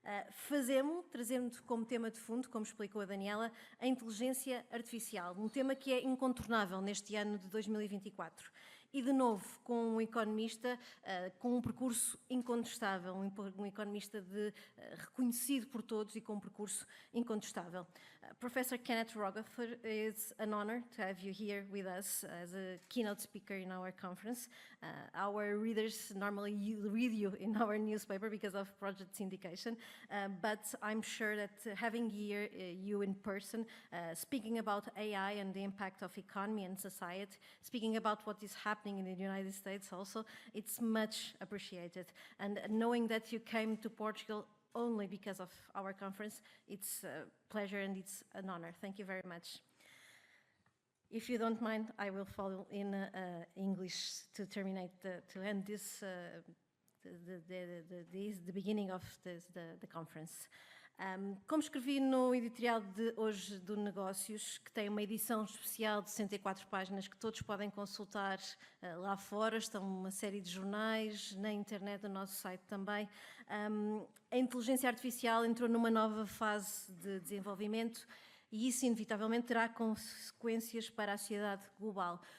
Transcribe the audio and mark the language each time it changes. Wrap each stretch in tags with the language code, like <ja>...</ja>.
<pt>Fazemos-lo, trazendo como tema de fundo, como explicou a Daniela, a inteligência artificial, um tema que é incontornável neste ano de 2024. E, de novo, com um economista com um percurso incontestável, um economista reconhecido por todos e com um percurso incontestável.</pt> <en>Professor Kenneth Rogoff, it's an honor to have you here with us as a keynote speaker in our conference. Our readers normally read you in our newspaper because of project syndication, but I'm sure that having here you in person, speaking about AI and the impact of economy and society, speaking about what is happening in the United States also, it's much appreciated. And knowing that you came to Portugal only because of our conference, it's a pleasure and it's an honor. Thank you very much. If you don't mind, I will follow in English to end this, the beginning of the conference.</en> <pt>Como escrevi no editorial de hoje do Negócios, que tem uma edição especial de 64 páginas que todos podem consultar lá fora, estão uma série de jornais, na internet, no nosso site também, a inteligência artificial entrou numa nova fase de desenvolvimento e isso inevitavelmente terá consequências para a sociedade global.</pt>